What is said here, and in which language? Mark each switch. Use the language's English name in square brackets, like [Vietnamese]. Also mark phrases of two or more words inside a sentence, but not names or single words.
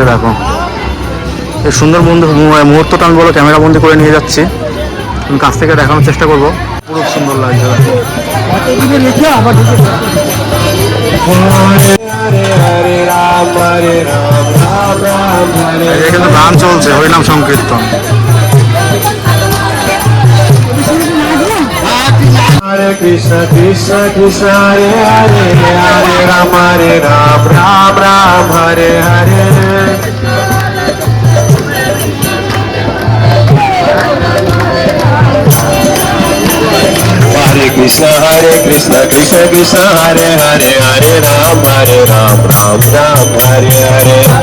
[Bangla] দেখো এই সুন্দর মুহূর্তটা আমি বলো ক্যামেরা বন্দি করে নিয়ে যাচ্ছি, আমি কাছ থেকে দেখানোর চেষ্টা করবো। পুরো সুন্দর লাগছে। কিন্তু গান চলছে, হরিনাম সংকীর্তন। [Sanskrit] Hare Krishna Krishna Krishna Hare Hare Hare Rama Ram Ram Hare Hare Hare Krishna Krishna Krishna Hare Hare Hare Ram Ram Hare Hare